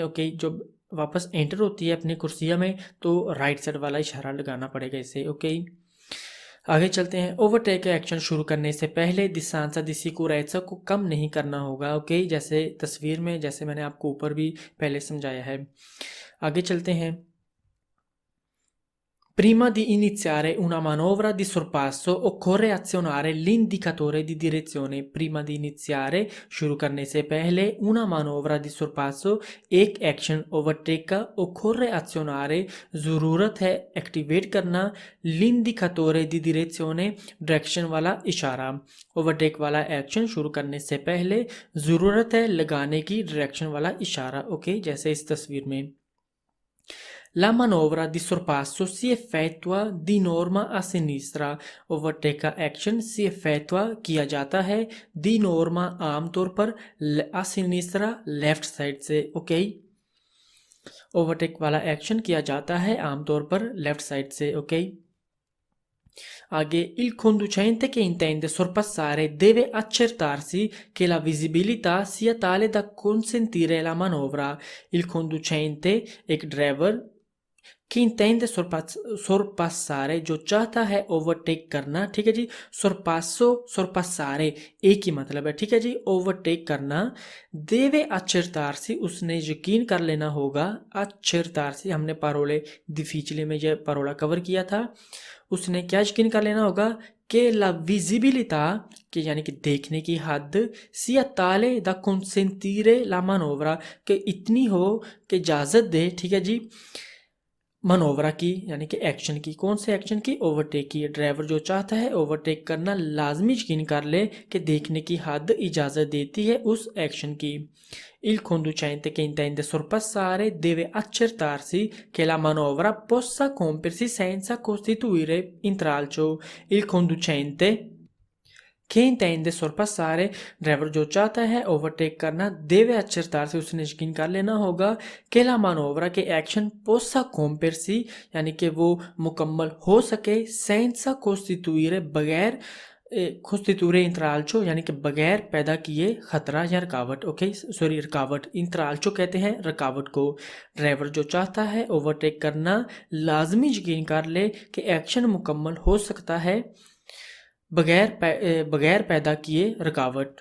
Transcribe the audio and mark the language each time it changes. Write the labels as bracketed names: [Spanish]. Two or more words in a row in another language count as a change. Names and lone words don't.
[Hindi] ओके, जो वापस एंटर होती है अपनी कुर्सिया में, तो [English] right side [Hindi] वाला इशारा लगाना पड़ेगा इसे। ओके, आगे चलते हैं। ओवरटेक का एक्शन शुरू करने से पहले दिशांसा दिसी को रैसा को कम नहीं करना होगा। ओके, जैसे तस्वीर में, जैसे मैंने आपको ऊपर भी पहले समझाया है। आगे चलते हैं। [Italian] Prima di iniziare una manovra di sorpasso occorre azionare l'indicatore di direzione। prima di iniziare, [Hindi] शुरू करने से पहले, [Italian] una manovra di sorpasso, [Hindi] एक एक्शन ओवरटेक का, [Italian] occorre azionare, [Hindi] ज़रूरत है एक्टिवेट करना, [Italian] l'indicatore di direzione, [Hindi] डायरेक्शन वाला इशारा। ओवरटेक वाला एक्शन शुरू करने से पहले ज़रूरत है लगाने की डायरेक्शन वाला इशारा। ओके, जैसे इस तस्वीर में [Italian] La manovra di sorpasso si effettua di norma a sinistra। [Hindi] ओवरटेक का एक्शन [Italian] si effettua [Hindi] किया जाता है [Italian] di norma [Hindi] आमतौर पर [Italian] a sinistra [English] left side [Hindi] से। ओके, ओवरटेक वाला एक्शन किया जाता है आमतौर पर [English] left side [Hindi] से। ओके, आगे [Italian] il conducente che intende sorpassare deve accertarsi che la visibilità sia tale da consentire la manovra। il conducente [Hindi] एक ड्राइवर [Italian] che intende sorpassare [Hindi] जो चाहता है ओवरटेक करना, ठीक है जी। [Italian] sorpasso sorpassare [Hindi] एक ही मतलब है, ठीक है जी, ओवरटेक करना। [Italian] deve accertarsi [Hindi] उसने यकीन कर लेना होगा। accertarsi हमने [Italian] parole difficile [Hindi] में यह parola कवर किया था। उसने क्या यकीन कर लेना होगा कि [Italian] la visibilità [Hindi] कि यानी कि देखने की हद [Italian] sia tale da consentire la manovra [Hindi] कि इतनी हो कि इजाज़त दे, ठीक है जी, मनोवरा की यानी कि एक्शन की। कौन से एक्शन की? ओवरटेक की। ड्राइवर जो चाहता है ओवरटेक करना लाजमी यकीन कर ले कि देखने की हद इजाज़त देती है उस एक्शन की। [Italian] Il conducente che intende sorpassare deve accertarsi che la manovra possa compiersi senza costituire intralcio। Il conducente che intende sorpassare [Hindi] ड्राइवर जो चाहता है ओवरटेक करना [Italian] deve accertarsi [Hindi] उसने यकीन कर लेना होगा कि [Italian] la manovra [Hindi] के एक्शन [Italian] possa compiersi [Hindi] यानी कि वो मुकम्मल हो सके [Italian] senza costituire [Hindi] बगैर [Italian] costituire intralcio [Hindi] यानी कि बगैर पैदा किए खतरा या रुकावट। [English] okay sorry [Hindi] रुकावट, इंट्राल्चो कहते हैं रुकावट को। ड्राइवर जो चाहता है ओवरटेक करना लाजमी यकीन कर ले कि एक्शन मुकम्मल हो सकता है बगैर पैदा किए रुकावट।